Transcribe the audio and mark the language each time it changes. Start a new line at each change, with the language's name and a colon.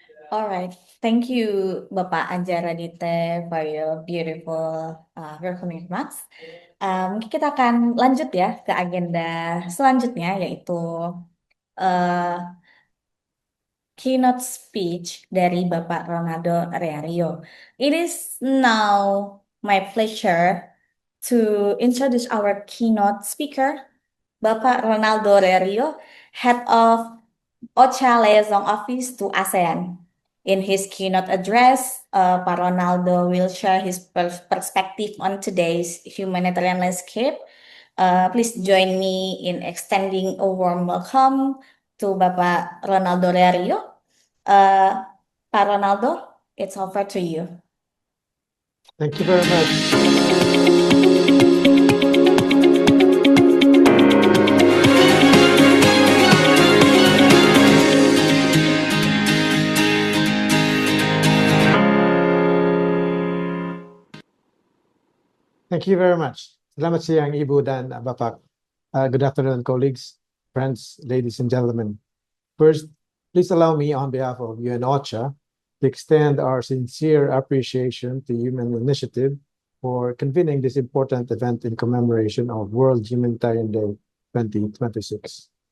English: All right. Thank you, Bapak Anjaranite, for your beautiful welcoming remarks.
Indonesian: Mungkin kita akan lanjut ya ke agenda selanjutnya, yaitu uh, keynote speech dari Bapak Ronaldo Reario.
English: It is now my pleasure to introduce our keynote speaker, Bapak Ronaldo Reario, Head of OCHA Liaison Office to ASEAN. In his keynote address, Pak Ronaldo will share his perspective on today's humanitarian landscape. Please join me in extending a warm welcome to Bapak Ronaldo Reario. Pak Ronaldo, it's over to you. Thank you very much. Thank you very much.
Indonesian: Selamat siang, Ibu dan Bapak.
English: Good afternoon, colleagues, friends, ladies and gentlemen. First, please allow me on behalf of UN OCHA to extend our sincere appreciation to Human Initiative for convening this important event in commemoration of World Humanitarian Day 2026.